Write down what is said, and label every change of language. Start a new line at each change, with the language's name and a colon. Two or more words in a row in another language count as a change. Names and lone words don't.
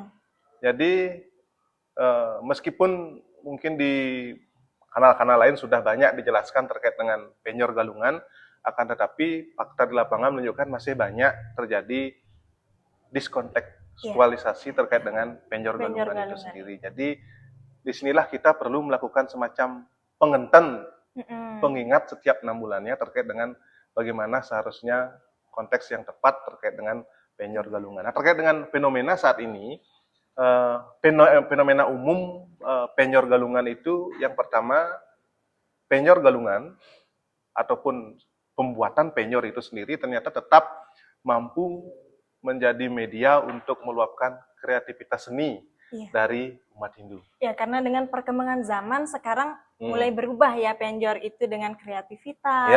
Indonesian: Jadi meskipun mungkin di kanal-kanal lain sudah banyak dijelaskan terkait dengan penjor Galungan, akan tetapi fakta di lapangan menunjukkan masih banyak terjadi diskontekstualisasi terkait dengan penjor Galungan itu sendiri. Jadi disinilah kita perlu melakukan semacam pengenten Mm-mm. pengingat setiap 6 bulannya terkait dengan bagaimana seharusnya konteks yang tepat terkait dengan penyor galungan. Nah, terkait dengan fenomena saat ini, fenomena umum penyor galungan itu yang pertama, penyor galungan ataupun pembuatan penyor itu sendiri ternyata tetap mampu menjadi media untuk meluapkan kreativitas seni Iya. dari umat Hindu. Ya, karena dengan perkembangan zaman sekarang mulai berubah ya penjor itu dengan kreativitas